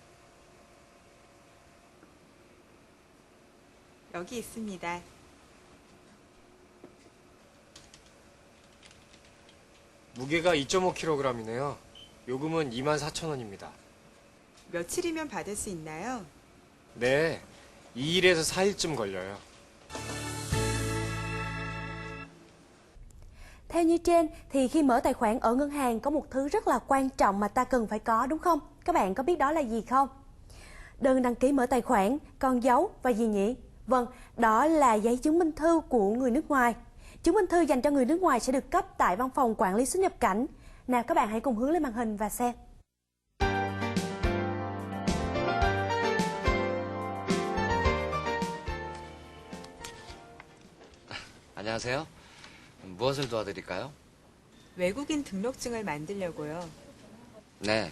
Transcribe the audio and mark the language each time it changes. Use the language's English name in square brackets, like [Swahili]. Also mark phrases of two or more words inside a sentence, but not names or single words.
[Korean] 여기 있습니다. 무게가 2.5kg이네요. 요금은 24,000원입니다. 며칠이면 받을 수 있나요? 네, 2일에서 4일쯤 걸려요. [Vietnamese] Theo như trên thì khi mở tài khoản ở ngân hàng có một thứ rất là quan trọng mà ta cần phải có đúng không? Các bạn có biết đó là gì không? Đơn đăng ký mở tài khoản, con dấu và gì nhỉ? Vâng, đó là giấy chứng minh thư của người nước ngoài. Chứng minh thư dành cho người nước ngoài sẽ được cấp tại văn phòng quản lý xuất nhập cảnh. Nào các bạn hãy cùng hướng lên màn hình và xem. [Korean] 안녕하세요. 무엇을 도와드릴까요? 외국인 등록증을 만들려고요. 네.